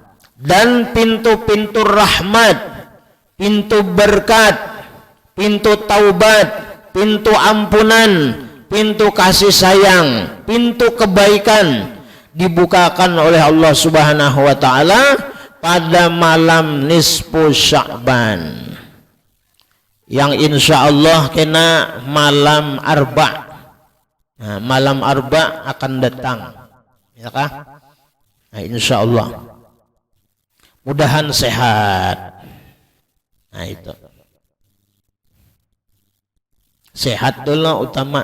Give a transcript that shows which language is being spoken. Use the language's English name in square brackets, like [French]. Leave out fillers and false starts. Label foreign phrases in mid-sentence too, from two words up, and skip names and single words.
[Indonesian] Dan pintu-pintu rahmat, pintu berkat, pintu taubat, pintu ampunan, pintu kasih sayang, pintu kebaikan dibukakan oleh Allah [Arabic] سبحانه وتعالى [Indonesian] pada malam nisfu Sya'ban yang [Arabic] إن شاء الله [Indonesian] kena malam arba'. Nah, malam arba' akan datang, ya kah? Nah, [Arabic] إن شاء الله [Indonesian] mudahan sehat. Nah, itu sehat dulu utama.